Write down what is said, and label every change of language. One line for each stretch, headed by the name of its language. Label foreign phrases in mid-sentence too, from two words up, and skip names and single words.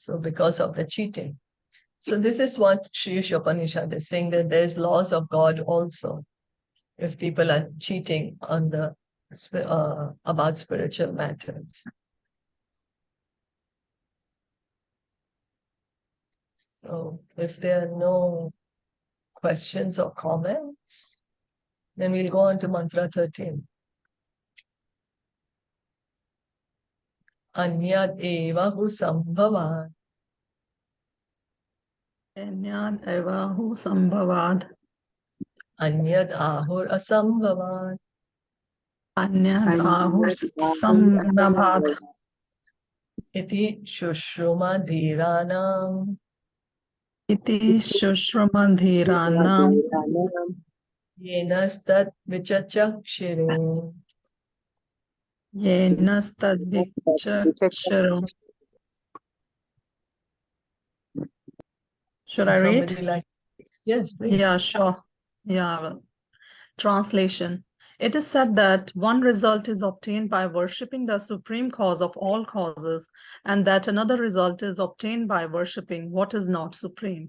English: So because of the cheating. So this is what Sri Isopanishad is saying, that there's laws of God also if people are cheating on about spiritual matters. So if there are no questions or comments, then we'll go on to mantra 13.
Sanskrit: Anyad eva hu sambhavad. Anyad eva hu sambhavad. Anyad ahur asambhavad. Anyad ahur sambhavad. Iti shushruma dhiranam. Iti shushramadhiranam. Yenastat vichachakshire. Yenastad vichaksharam.
English: Should I Somebody read? like, yes, please. Yeah, sure. Yeah, well. Translation. It is said that one result is obtained by worshipping the supreme cause of all causes, and that another result is obtained by worshipping what is not supreme.